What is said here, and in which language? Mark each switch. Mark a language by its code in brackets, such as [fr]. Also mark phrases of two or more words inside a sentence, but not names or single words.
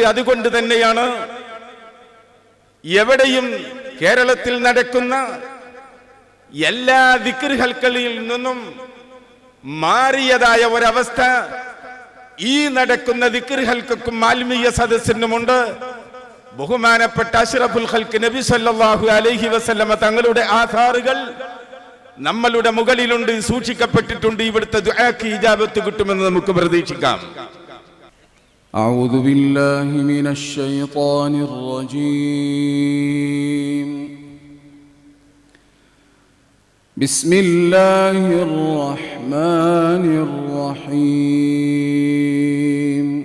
[ml] അതുകൊണ്ട് തന്നെയാണ് എവിടെയും കേരളത്തിൽ നടക്കുന്ന എല്ലാ ദിക്റുകളിൽ നിന്നും മാറിയതായ ഒരവസ്ഥ ഈ നടക്കുന്ന ദിക്റുകൾക്കും ആത്മീയ സദസ്സിനുമുണ്ട്. ബഹുമാനപ്പെട്ട [ar] أشرف الخلق [ml] നബി [ar] صلى الله عليه وسلم [ml] തങ്ങളുടെ ആധാറുകൾ നമ്മളുടെ മുകളിലുണ്ട്, സൂക്ഷിക്കപ്പെട്ടിട്ടുണ്ട്. ഇവിടുത്തെ ദുആക്ക് ഇജാബത്ത് കിട്ടുമെന്ന് നമുക്ക് പ്രതീക്ഷിക്കാം. [ar] أعوذ بالله من الشيطان الرجيم. بسم الله الرحمن الرحيم.